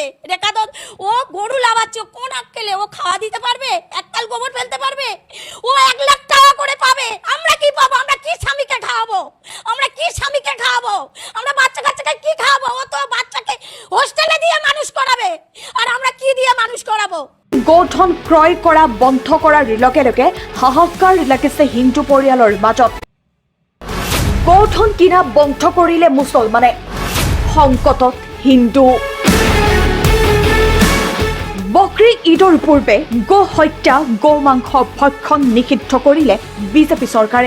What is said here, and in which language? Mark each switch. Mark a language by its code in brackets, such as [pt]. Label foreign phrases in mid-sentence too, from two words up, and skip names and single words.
[bn] রেখা তো ও গরু লাগাচ্ছে, কোন আক্কেলে ও খাওয়া দিতে পারবে, এককাল গোবর ফেলতে পারবে? ও 1 লাখ টাকা করে পাবে, আমরা কি পাবো? আমরা কি স্বামীকে খাওয়াবো? আমরা কি স্বামীকে খাওয়াবো? আমরা বাচ্চা কাচ্চাকে কি খাওয়াবো? ও তো বাচ্চাকে হোস্টেলে দিয়ে মানুষ করাবে, আর আমরা কি দিয়ে মানুষ করাবো? [as] গোধন ক্ৰয় কৰা বন্ধ কৰাৰ লগে লগে হাহাকাৰ লাগিছে হিন্দু পৰিয়ালৰ মাজত। গোধন কিনা বন্ধ কৰিলে মুছলমানে, সংকটত হিন্দু। বকৰি ঈদৰ পূৰ্বে গো হত্যা, গো মাংস ভক্ষণ নিষিদ্ধ কৰিলে বিজেপি চৰকাৰে।